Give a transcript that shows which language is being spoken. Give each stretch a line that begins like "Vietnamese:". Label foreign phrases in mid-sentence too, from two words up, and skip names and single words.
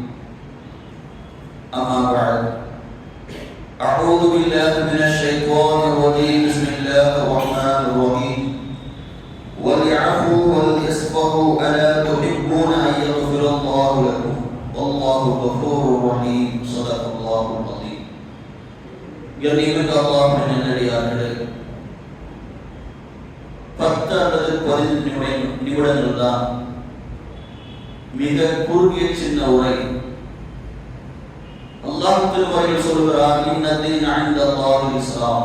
Arabic: أما بعد، أعوذ بالله من الشيطان الرجيم. بسم الله الرحمن الرحيم. وليعفوا وليصفحوا ألا تحبون أن يغفر الله لكم والله غفور رحيم. صدق الله العظيم.
Tamil: கண்ணியமிக்க அல்லாஹ்வின் நல்லடியார்களே, 10 அல்லது 15 நிமிடங்கள் தான் மிக குறுகிய சின்ன உரை. அல்லாஹ் திருமறையில் சொல்கிறார்,
Arabic: إن الدين عند الله الإسلام.